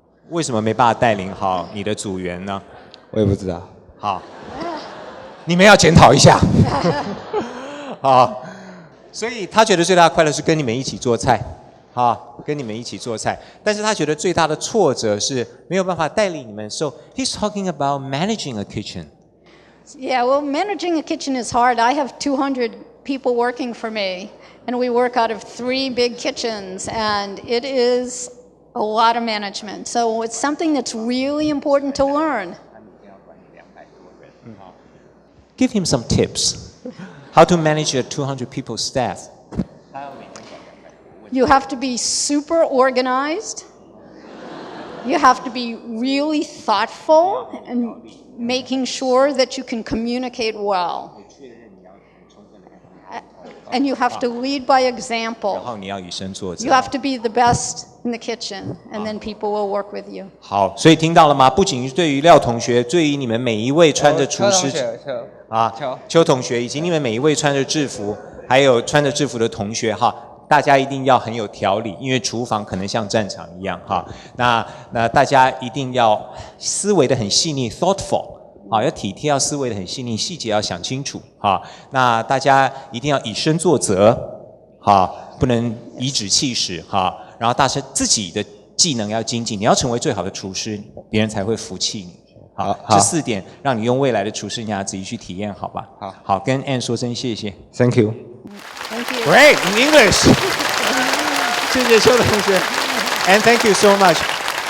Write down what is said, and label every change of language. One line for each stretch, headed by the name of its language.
Chinese: 为什么没办法带领好你的组员呢？我也不知道。好，你们要检讨一下。好，所以他觉得最大的快乐是跟你们一起做菜。跟你们一起做菜，但是他觉得最大的挫折是没有办法带领你们。
English: So he's talking about managing a kitchen. Yeah, well, managing a kitchen is hard. I have 200 people working for me, and we work out of 3 big kitchens, and it is a lot of management. So it's something that's really important to learn. Give him some tips. How to manage a 200 people staff. You have to be super organized. You have to be really thoughtful and making sure that you can communicate well. And you have to lead by
Chinese: 然
English: example.
Chinese: 后你要以身作则。
English: You have to be the best in the kitchen, and then people will work with you.
Chinese: 好，所以听到了吗？不仅对于廖同学，对于你们每一位穿着厨师邱同学，以及你们每一位穿着制服，还有穿着制服的同学大家一定要很有条理，因为厨房可能像战场一样那大家一定要思维的很细腻 ，thoughtful。要体贴，要思维的很细腻，细节要想清楚那大家一定要以身作则不能颐指气使然后大家自己的技能要精进，你要成为最好的厨师，别人才会服气你。这4点让你用未来的厨师生涯自己去体验，好吧？好，跟 Ann 说声谢谢。
English: Thank you. Thank you. Great in English.
Chinese: 谢谢邱同学
English: ，and thank you so much.